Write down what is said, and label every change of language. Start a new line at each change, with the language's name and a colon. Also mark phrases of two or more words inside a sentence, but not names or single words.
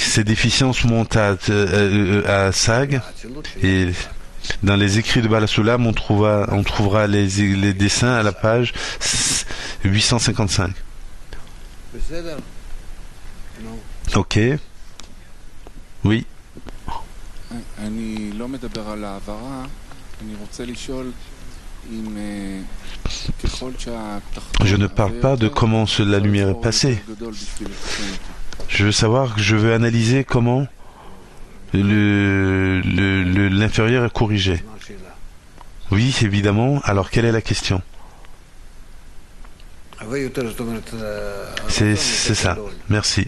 French: Ces déficiences montent à Sag, et dans les écrits de Balasoulam, on trouvera les dessins à la page 855. Ok. Oui,
Hebrew: אני לא מדבר על העברה, אני רוצה לשאול אם ככל שהתחתון...
French: je ne parle pas de comment la lumière est passée. Je veux savoir, je veux analyser comment l'inférieur est corrigé. Oui, évidemment. Alors, quelle est la question? C'est ça. Merci.